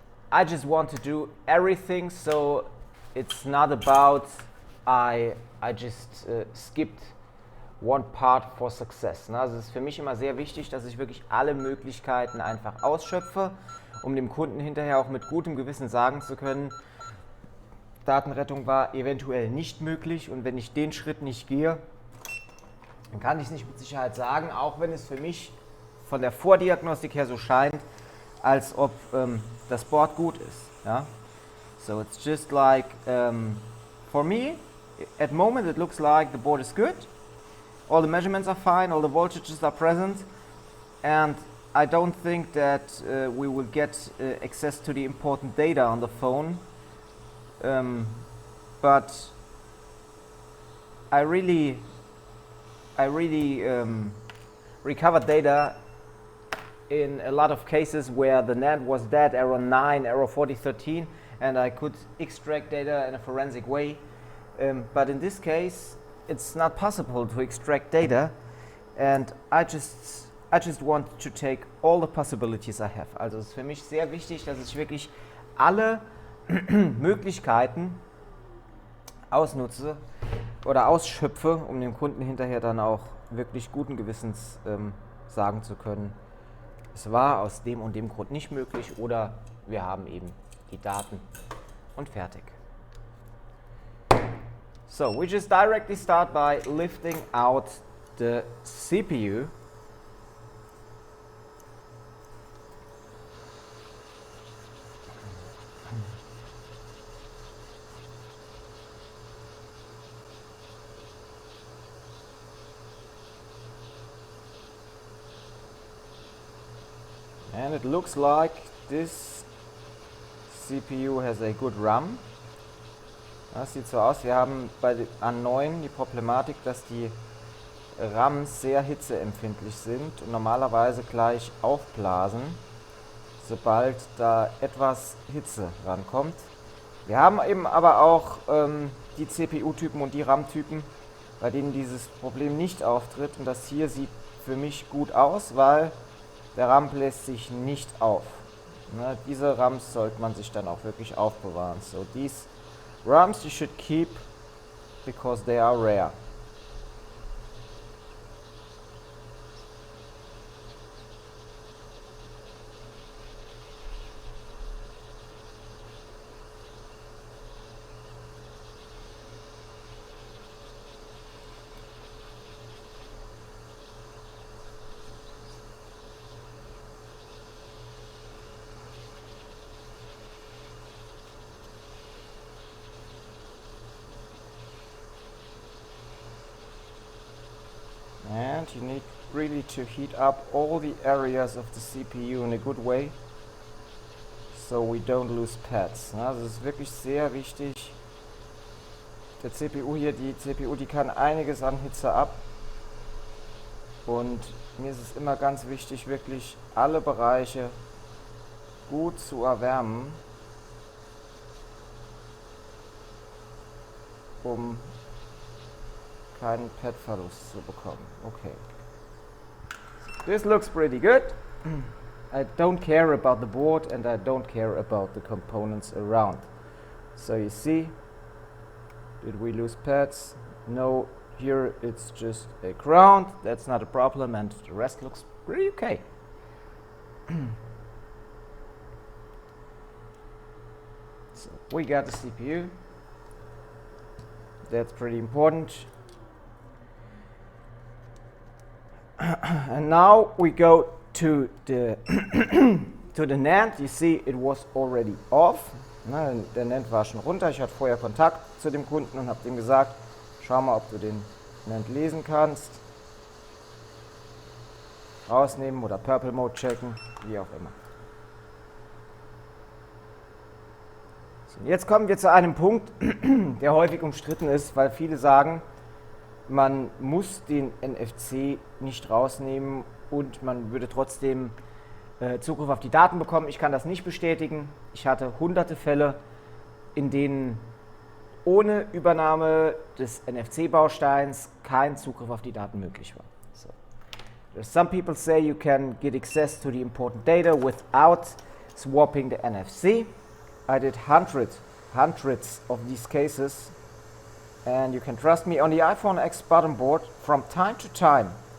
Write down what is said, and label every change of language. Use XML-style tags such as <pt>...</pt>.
<en>I just want to do everything, so it's not about I just skipped one part for success.</en> <de>Also es ist für mich immer sehr wichtig, dass ich wirklich alle Möglichkeiten einfach ausschöpfe, um dem Kunden hinterher auch mit gutem Gewissen sagen zu können, Datenrettung war eventuell nicht möglich und wenn ich den Schritt nicht gehe, dann kann ich es nicht mit Sicherheit sagen, auch wenn es für mich von der Vordiagnostik her so scheint, als ob das Board gut ist. Ja?</de> <en>So it's just like, for me, at the moment it looks like the board is good, all the measurements are fine, all the voltages are present, and I don't think that we will get access to the important data on the phone, but I really recovered data in a lot of cases where the NAND was dead, error 9, error 4013, and I could extract data in a forensic way. But in this case, it's not possible to extract data, and I just want to take all the possibilities I have.</en> <de>Also es ist für mich sehr wichtig, dass ich wirklich alle Möglichkeiten ausnutze oder ausschöpfe, um dem Kunden hinterher dann auch wirklich guten Gewissens sagen zu können, es war aus dem und dem Grund nicht möglich oder wir haben eben die Daten und fertig.</de> <en>So, we just directly start by lifting out the CPU. And it looks like this CPU has a good RAM.</en> <de>Das sieht so aus, wir haben bei den A9 die Problematik, dass die RAMs sehr hitzeempfindlich sind und normalerweise gleich aufblasen, sobald da etwas Hitze rankommt. Wir haben eben aber auch die CPU-Typen und die RAM-Typen, bei denen dieses Problem nicht auftritt, und das hier sieht für mich gut aus, weil der RAM bläst sich nicht auf. Ne, diese RAMs sollte man sich dann auch wirklich aufbewahren.</de> <en>So these RAMs you should keep because they are rare. And you need really to heat up all the areas of the CPU in a good way, so we don't lose pads.</en> <de>Also es ist wirklich sehr wichtig. Der CPU hier, die CPU, die kann einiges an Hitze ab. Und mir ist es immer ganz wichtig, wirklich alle Bereiche gut zu erwärmen, um keinen Pad-Verlust zu bekommen.</de> <en>Okay. This looks pretty good. I don't care about the board and I don't care about the components around. So you see, did we lose pads? No, here it's just a ground. That's not a problem, and the rest looks pretty okay. So we got the CPU. That's pretty important. And now we go to the to the NAND. You see, it was already off.</en> <de>Na, der NAND war schon runter. Ich hatte vorher Kontakt zu dem Kunden und habe dem gesagt, schau mal, ob du den NAND lesen kannst. Rausnehmen oder Purple Mode checken, wie auch immer. So, jetzt kommen wir zu einem Punkt, der häufig umstritten ist, weil viele sagen, man muss den NFC nicht rausnehmen und man würde trotzdem Zugriff auf die Daten bekommen. Ich kann das nicht bestätigen. Ich hatte hunderte Fälle, in denen ohne Übernahme des NFC-Bausteins kein Zugriff auf die Daten möglich war. So.</de> <en>Some people say you can get access to the important data without swapping the NFC. I did hundreds of these cases, and you can trust me, on the iPhone X bottom board from time to time.</en>